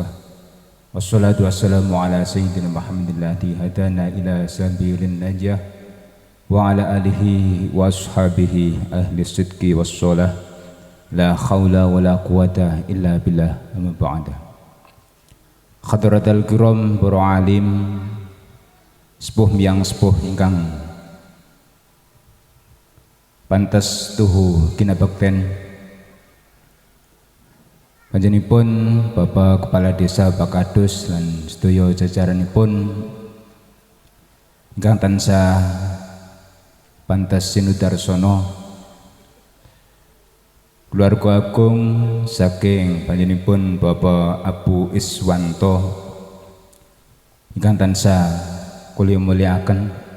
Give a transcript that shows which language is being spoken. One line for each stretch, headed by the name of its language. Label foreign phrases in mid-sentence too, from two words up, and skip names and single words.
Arabic: والصلاة والسلام على سيدنا محمد الذي هدانا إلى سبيل النجاة وعلى آله وأصحابه أهل الصدق والصلاح. لا حول ولا قوة إلا بالله أما بعد. حضرات الكرام
Javanese: para alim sepuh miyang sepuh ingkang pantes tuhu kinabekten panjenipun Bapak Kepala Desa Bakadus lan sedaya jajaranipun ingkang tansah pantes sinudarsono keluarga agung saking panjenipun Bapak Abu Iswanto ingkang tansah kula mulyakaken